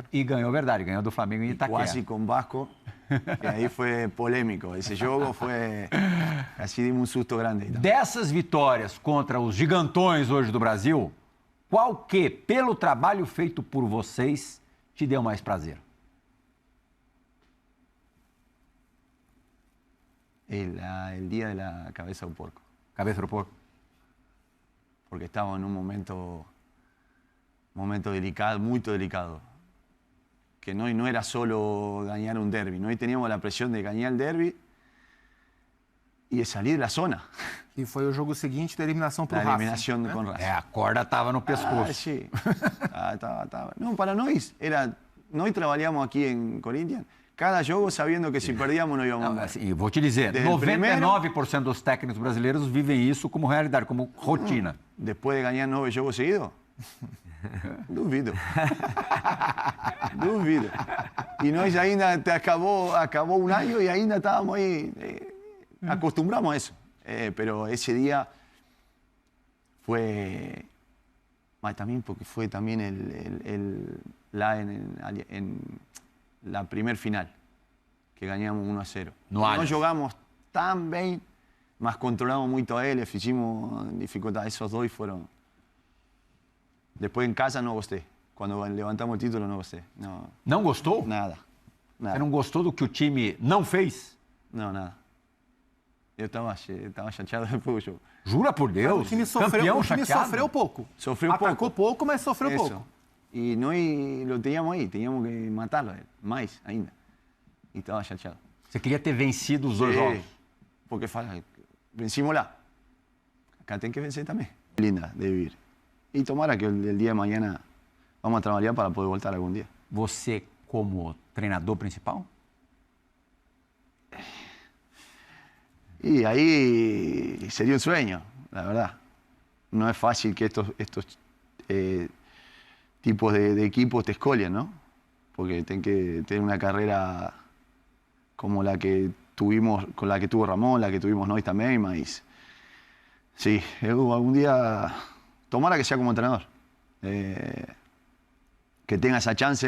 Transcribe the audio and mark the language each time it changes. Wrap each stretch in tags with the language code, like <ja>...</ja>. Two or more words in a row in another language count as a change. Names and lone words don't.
<pt>E ganhou, verdade, ganhou do Flamengo em Itaquera. Quase com Vasco, que aí foi polêmico. Esse jogo foi... Assim, dimos um susto grande. Então. Dessas vitórias contra os gigantões hoje do Brasil, qual que, pelo trabalho feito por vocês, te deu mais prazer?</pt> <es>El día de la cabeza de un porco.</es> <pt>Cabeça do porco?</pt> <es>Porque estábamos en un momento delicado, muy delicado. Que no era solo ganar un derbi, no teníamos la presión de ganar el derbi y de salir de la zona.</es> <pt>E foi o jogo seguinte da eliminação para o</pt> <es>La Racing. eliminación con Racing.</es> <pt>A corda estava no pescoço.</pt> <es>Sí. Estaba. No, para nosotros nosotros trabajamos aquí en Corinthians. Cada jogo sabiendo que se perdíamos no íbamos a</es> <pt>Não, assim, vou te dizer, 99% dos técnicos brasileiros vivem isso como realidade, como rotina.</pt> <es>Después de ganar 9</es> <pt>jogos seguidos, duvido.</pt> <es>Duvido. Y</es> <pt>nós ainda</pt> <es>acabó un año y ainda estábamos ahí, acostumbramos a eso. Pero ese día fue, también porque fue también en la primer final, que ganamos 1-0. No jugamos tan bien, mas controlamos mucho a él, hicimos dificultades. Esos 2 fueron... Después en casa no gosté. Cuando levantamos el título no gosté. No.</es> <pt>Não gostou?</pt> <es>Nada.</es> <pt>Você não gostou do que o time não fez?</pt> <es>No, nada.</es> <pt>Eu estava chateado depois do jogo. Jura por Deus? O time sofreu pouco. Sofreu Atacou pouco, mas sofreu</pt> <es>Eso.</es> <pt>pouco.</pt> <es>Y no lo teníamos ahí, teníamos que matarlo, más ainda. Y estaba chateado.</es> <pt>Você queria ter vencido os 2 jogos?</pt> <es>Porque vencimos lá. Acá</es> <pt>tem que vencer</pt> <es>también. Linda de vivir. Y tomara que el día de mañana vamos a trabajar para poder voltar algún día.</es> <pt>Você como treinador principal?</pt> <es>Y ahí sería un sueño, la verdad. No es fácil que estos tipos de equipos te escolien, ¿no? Porque tienen que tener una carrera como la que tuvimos, con la que tuvo Ramón, la que tuvimos nosotros también, mas sí, algún día tomara que sea como entrenador, que tenga esa chance.</es>